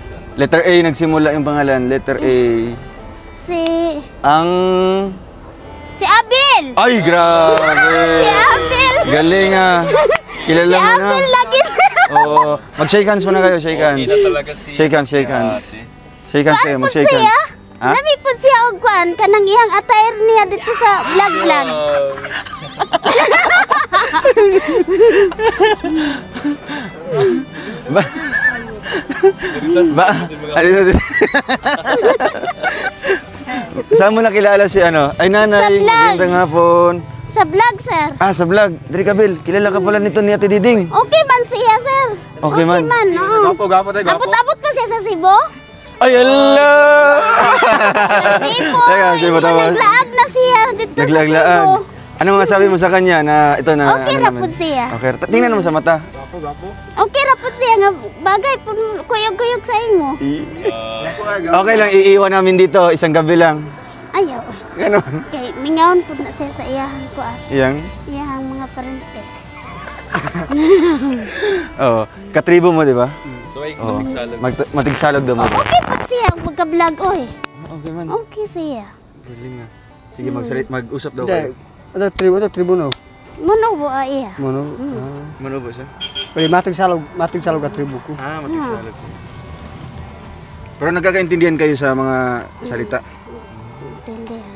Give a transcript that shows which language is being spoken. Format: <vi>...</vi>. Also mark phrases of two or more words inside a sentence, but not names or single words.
<en>Letter A</en> <tl>nagsimula yung pangalan.</tl> <en>Letter A.</en> <tl>Si Si Abel. Ay, grabe. Si Abel. Galing ah. Kilala Si mo na. Abel lagi. Oo. Mag-</tl> <en>shake hands</en> <tl>muna kayo,</tl> <en>shake hands.</en> <tl>Hindi na talaga si...</tl> <en>Shake hands, shake hands.</en> <tl>Ate.</tl> <en>Shake hands kayo,</en> <tl>Kuan po mag-shake siya. hands. Ha?</tl> <ceb>Nami po siya og kuan kanang iyang attire niya dito sa vlog. Ba?</ceb> <tl>Ba? Alin na din. Saan mo nakilala si ano? Ay nanay, Sa vlog. magandang hapon. Sa vlog, sir.</tl> <ceb>Ah, sa vlog. Diri ka, Bel.</ceb> <tl>Kilala ka pala nito ni Ate Diding.</tl> <ceb>Okay man siya, sir. Okay man. Oo.</ceb> <tl>gapo tayo,</tl> <ceb>Abot-abot pa siya sa Cebu. Ay, Allah! Cebu.</ceb> <tl>Teka, Cebu tama.</tl> <ceb>Naglaag na siya dito sa Naglaaglaan. Cebu.</ceb> <tl>Anong masabi mo sa kanya na ito na</tl> <ceb>Okay ano ra naman? pud siya. Okay, tingnan mo sa mata. Okay ra pud siya nga bagay pud kuyog-kuyog sa imo.</ceb> <tl>Okay lang, iiwan namin dito. Isang gabi lang.</tl> <ceb>Ayaw.</ceb> <tl>Ganon.</tl> <ceb>Kay mingawon pud na siya sa iyahang kuan. Iyahang mga parente.</ceb> <tl>Oo. Katribo mo, di ba?</tl> <ceb>So ay Oo. magsalog. Matigsalog daw mo. Okay pud siya magka-vlog oy. Okay man. Okay siya.</ceb> <tl>Galing nga. Sige, mag-usap daw Hindi, kayo. ito tribo no.</tl> <ceb>Muno bo iya. Mano.</ceb> <tl>Manubo siya? Pwede matig salog ka tribo ko. Ah, matigsalog siya. Pero nagkakaintindihan kayo sa mga salita. Intindihan.</tl>